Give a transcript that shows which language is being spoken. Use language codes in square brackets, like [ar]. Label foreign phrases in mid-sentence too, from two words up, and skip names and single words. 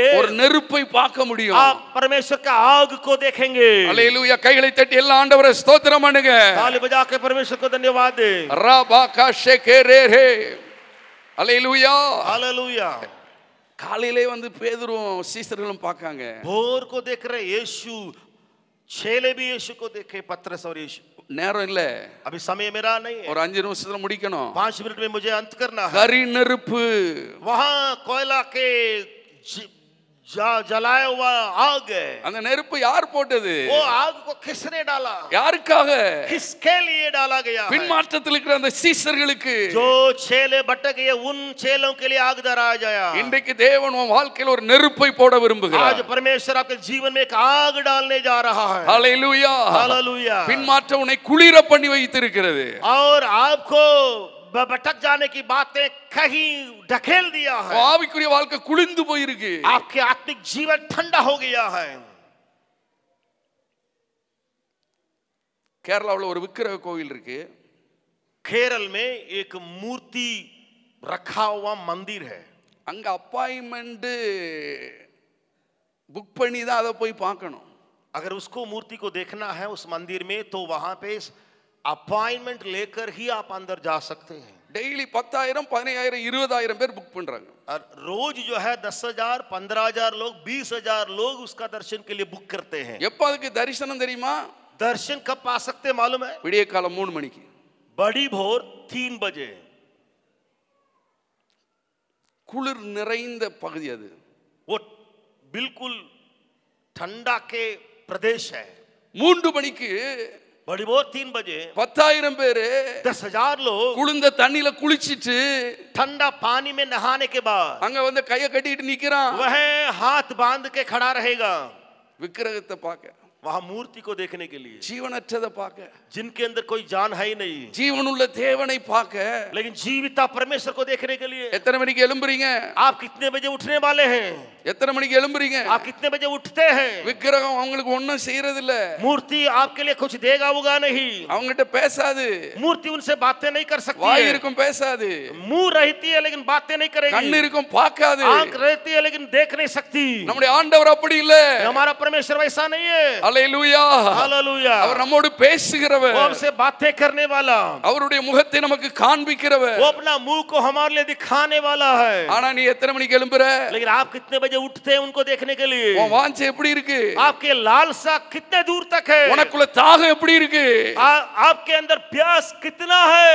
[ta] ஒரு நெருப்பை பார்க்க முடியும். [hi] आप परमेश्वर का आग को देखेंगे। [ta] ஹல்லேலூயா. கைகளை தட்டி எல்லா ஆண்டவரை ஸ்தோத்திரம் பண்ணுங்க. [hi] ताली बजा के परमेश्वर को धन्यवाद दे। [ta] ரபாகா ஷெகேரே. ஹல்லேலூயா. [hi] हालेलुया। [ta] காலையிலே வந்து பேதுருவும் சீசர்களும் பார்க்காங்க. [hi] भोर को देख रहे यीशु, चेले भी यीशु को देखे, पत्रस और यीशु। [ta] நேரம் இல்ல, [hi] अभी समय मेरा नहीं है, [ta] ஒரு 5 நிமிஷத்துல முடிக்கணும். [hi] 5 मिनट में मुझे अंत करना है। [ta] கரி நெருப்பு. [hi] वहां कोयला के जलाया हुआ आग है। [ta] அந்த நெருப்பு யார் போட்டது? [hi] वो आग को किसने डाला? [ta] யாருக்காக? [hi] किसके लिए डाला गया है? [ta] பின்மாற்றத்தில் இருக்கிற அந்த சீசர்களுக்கு, [hi] जो चेले भटक गए उन चेलों के लिए आग धराया गया। [ta] இன்றைக்கு தேவன் உன் வாழ்க்கையில் ஒரு நெருப்பை போட விரும்புகிறார். [hi] आज परमेश्वर आपके जीवन में एक आग डालने जा रहा है। हालेलुया, हालेलुया। [ta] பின்மாற்றம் உன்னை குளிர பண்ணி வைத்திருக்கிறது. [hi] और आपको भटक जाने की बातें कहीं ढकेल दिया है। [ta] ஆவிக்குரிய வாழ்க்கை குளிர்ந்து போயிருக்கு. [hi] आपके आत्मिक जीवन ठंडा हो गया है। [ta] கேரளாவில் ஒரு விக்கிரக கோவில் இருக்கு. [hi] केरल में एक मूर्ति रखा हुआ मंदिर है। [ta] அங்க அப்பாயின்மெண்ட் புக் பண்ணி தான் அதை போய் பார்க்கணும். [hi] अगर उसको मूर्ति को देखना है उस मंदिर में तो वहां पे अपॉइंटमेंट लेकर ही आप अंदर जा सकते हैं। [ta] டெய்லி 10,000 15,000 20,000 பேர் புக் பண்றாங்க. [hi] और रोज जो है 10,000 15,000 लोग 20,000 लोग उसका दर्शन के लिए बुक करते हैं। [ta] எப்ப அதுக்கு தரிசனம் தெரியுமா? [hi] दर्शन कब पा सकते हैं मालूम है? [ta] விடிய காலம் 3 மணிக்கு. [hi] बड़ी भोर 3 बजे। [ta] குளிர் நிறைந்த பகுதி அது. [hi] वो बिल्कुल ठंडा के प्रदेश है। [ta] 3 மணிக்கு [hi] बड़ी भोर 3 बजे [ta] 10,000 பேர் [hi] 10,000 लोग [ta] குளிர்ந்த தண்ணியில குளிச்சிட்டு [hi] ठंडा पानी में नहाने के बाद [ta] அங்க வந்து கையை கட்டிட்டு நிக்கிறான். [hi] वह हाथ बांध के खड़ा रहेगा [ta] விக்கிரகத்தை பார்க்க, [hi] वहां मूर्ति को देखने के लिए, [ta] ஜீவனற்றதை பார்க்க, [hi] जिनके अंदर कोई जान है ही नहीं, [ta] ஜீவனுள்ள தேவனை பார்க்க. [hi] लेकिन जीविता परमेश्वर को देखने के लिए। [ta] எத்தனை மணிக்கு எழும்புறீங்க? [hi] आप कितने बजे उठने वाले हैं? [ta] எத்தனை மணிக்கு எழும்புறீங்க? [hi] आप कितने बजे उठते हैं? [ta] விக்கிரகம் அவங்களுக்கு ஒண்ணும் செய்யறது இல்ல. [hi] मूर्ति आपके लिए कुछ देगा होगा नहीं। [ta] அவங்ககிட்ட பேசாது. [hi] मूर्ति उनसे बातें नहीं कर सकती [ta] வாய் [hi] है। [ta] இருக்கும் பேசாது. [hi] मुंह रहती है लेकिन बातें नहीं करेगी। [ta] கண்ணு இருக்கும் பார்க்காது. [hi] आंख रहती है लेकिन देख नहीं सकती। [ta] நம்முடைய ஆண்டவர் அப்படி இல்ல. [hi] हमारा परमेश्वर वैसा नहीं है। [ta] அல்லேலூயா, [hi] हालेलुया। [ta] அவர் நம்மோடு பேசுகிறவர். [hi] वो हमसे बातें करने वाला, [ta] அவருடைய முகத்தை நமக்கு காண்பிக்கிறவர். [hi] वो अपना मुंह को हमारे लिए दिखाने वाला है। [ta] ஆனா நீ எத்தனை மணிக்கு எழும்புற? [hi] लेकिन आप कितने बजे उठते हैं उनको देखने के लिए? [ta] உன் வாஞ்சை எப்படி இருக்கு? [hi] आपके लालसा कितने दूर तक है? [ta] உனக்குள்ள தாகம் எப்படி இருக்கு? [hi] आपके अंदर प्यास कितना है?